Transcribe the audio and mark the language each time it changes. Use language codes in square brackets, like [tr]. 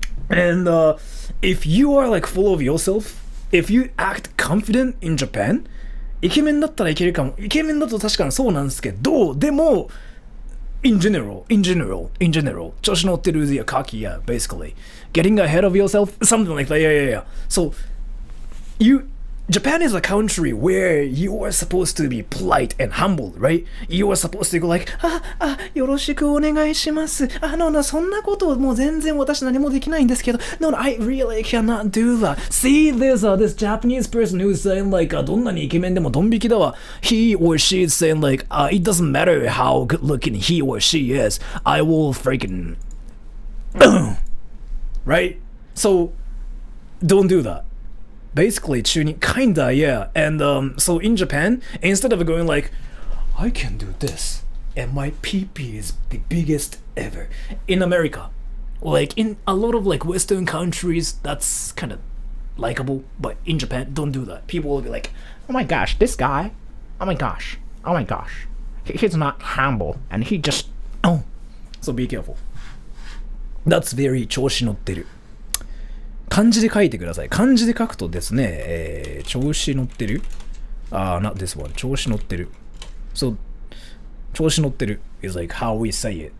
[en] And if you are like full of yourself, if you act confident in Japan, [ja] イケメンだったらいけるかも。イケメンだと確かにそうなんですけど、 [en] でも in general, [ja] 調子乗ってる [en] yeah, cocky, yeah, basically. Getting ahead of yourself, something like that, yeah. So, Japan is a country where you are supposed to be polite and humble, right? You are supposed to go like, [ja] よろしくお願いします。 [en] no, [ja] そんなこともう全然私何もできないんですけど、 [en] no, I really cannot do that. See, there's this Japanese person who's saying like, [ja] どんなにイケメンでもドン引きだわ。 [en] He or she is saying like, it doesn't matter how good looking he or she is. I will freaking, right? So, don't do that. Basically, tuning, kinda, yeah. And so in Japan, instead of going like, I can do this, and my PP is the biggest ever. In America, like in a lot of like Western countries, that's kind of likable. But in Japan, don't do that. People will be like, oh my gosh, this guy, oh my gosh, he's not humble, and he just, So be careful. That's very [ja] 調子乗ってる。漢字で書いてください。漢字で書くとですね、調子乗ってる [en] not this one. [ja] 調子乗ってる。 [en] So, [ja] 調子乗ってる [en] is like how we say it.